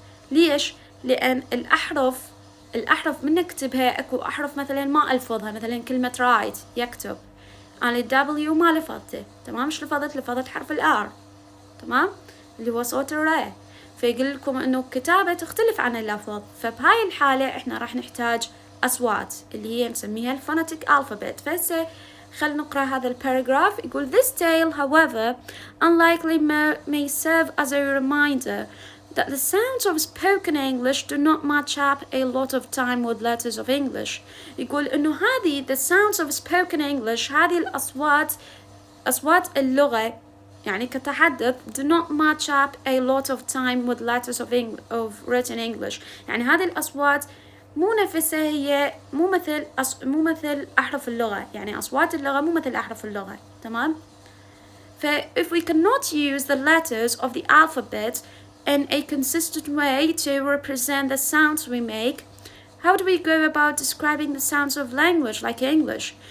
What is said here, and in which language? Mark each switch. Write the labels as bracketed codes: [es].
[ar] ليش؟ لان الاحرف من نكتبها اكو احرف مثلا ما الفظها مثلا كلمة رايت يكتب أنا الدبليو ما لفظته. تمام. مش لفظت حرف الآر. تمام اللي هو صوت الرا. فيقول لكم إنه الكتابة تختلف عن اللفظ. فبهاي الحالة إحنا راح نحتاج أصوات اللي هي نسميها الفونيتيك ألفابت. فهسه خل نقرأ هذا الباراجراف. [en] يقول this tale however unlikely may serve as a reminder that the sounds of spoken English do not match up a lot of time with letters of English. [ar] يقول إنه هذه [en] the sounds of spoken English [ar] هذه أصوات اللغة يعني كتحدث [en] do not match up a lot of time with letters of written English. [ar] يعني هذه الأصوات مو نفسها هي مو مثل أحرف اللغة. يعني أصوات اللغة مو مثل أحرف اللغة. تمام. [en] ف if we cannot use the letters of the alphabet in a consistent way to represent the sounds we make, how do we go about describing the sounds of language like English.